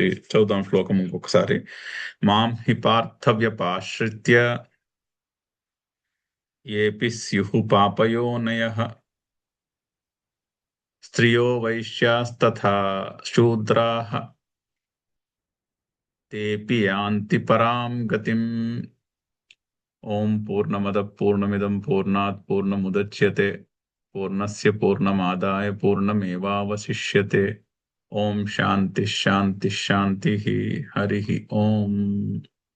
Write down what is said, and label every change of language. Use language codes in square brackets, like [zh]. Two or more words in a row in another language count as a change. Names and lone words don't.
[te] చదువుదాం శ్లోకం ఇంకొకసారి. [sa] మాం హి పార్థవ్యపాశ్రిత్య ఏపి స్యుః పాపయోనయః స్త్రియో వైశ్యాస్తథా శూద్రాః తేపి యాంతి పరాం గతిం. ఓం పూర్ణమద పూర్ణమిదం పూర్ణాత్ పూర్ణముదచ్యతే పూర్ణస్య పూర్ణమాదాయ పూర్ణమేవావశిష్యతే. ఓం శాంతి శాంతి శాంతి. హరి ఓం.